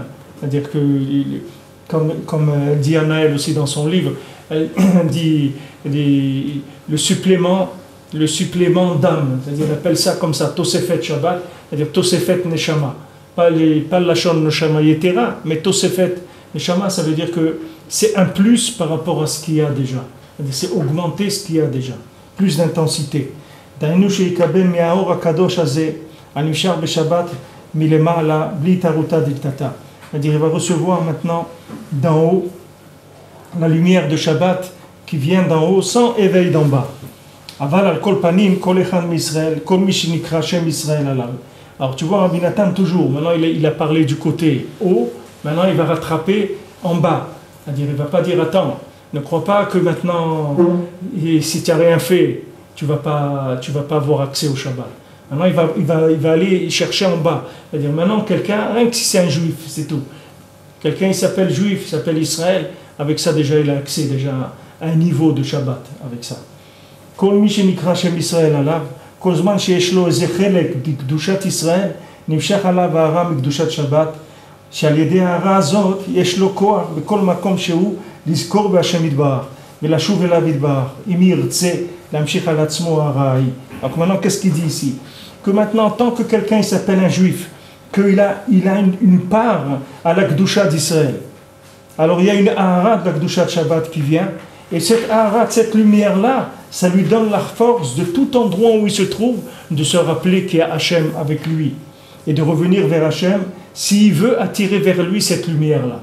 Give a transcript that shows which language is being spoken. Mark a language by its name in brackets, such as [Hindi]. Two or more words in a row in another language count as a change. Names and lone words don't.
[French] C'est-à-dire que, comme dit Anaël aussi dans son livre, elle dit le supplément d'âme, c'est-à-dire elle appelle ça comme ça, [Hebrew] תוספת שבת, [French] c'est-à-dire [Hebrew] תוספת נשמה. [French] Pas la [Hebrew] שון נשמה יתרה, [French] mais [Hebrew] תוספת נשמה, [French] ça veut dire que c'est un plus par rapport à ce qu'il y a déjà. C'est-à-dire c'est augmenter ce qu'il y a déjà, plus d'intensité. [Hebrew] דהיינו שיקבל מהאור הקדוש הזה, הנמשך בשבת מלמעלה, בלי תערותה דקתתה. [French] C'est-à-dire, il va recevoir maintenant d'en haut la lumière de Shabbat qui vient d'en haut sans éveil d'en bas. [Hebrew] אבל על כל פנים, כל אחד מישראל, כל מי שנקרא שם ישראל עליו. [French] Alors tu vois Rabbi Nathan toujours, maintenant il a parlé du côté haut, maintenant il va rattraper en bas. C'est-à-dire, il ne va pas dire attends, ne crois pas que maintenant, si tu n'as rien fait, tu ne vas pas avoir accès au Shabbat. Maintenant, il va aller chercher en bas. C'est-à-dire, maintenant, quelqu'un, rien que si c'est un juif, c'est tout. Quelqu'un, il s'appelle juif, il s'appelle Israël, avec ça, déjà, il a accès déjà à un niveau de Shabbat, avec ça. [Hebrew] כל מי שנקרא שם ישראל עליו, כל זמן שיש לו איזה חלק בקדושת ישראל, נמשך עליו הארה מקדושת שבת, שעל ידי ההערה הזאת יש לו כוח בכל מקום שהוא לזכור בהשם יתברך ולשוב אליו יתברך אם ירצה להמשיך על עצמו ההערה ההיא. [French] Donc maintenant qu'est-ce qu'il dit ici? Que maintenant tant que quelqu'un s'appelle un juif, qu'il a une part à la Kedusha d'Israël, alors il y a une Ahara de la Kedusha de Shabbat qui vient, et cette Ahara, cette lumière-là, ça lui donne la force de tout endroit où il se trouve de se rappeler qu'il y a Hachem avec lui et de revenir vers Hachem s'il veut attirer vers lui cette lumière-là.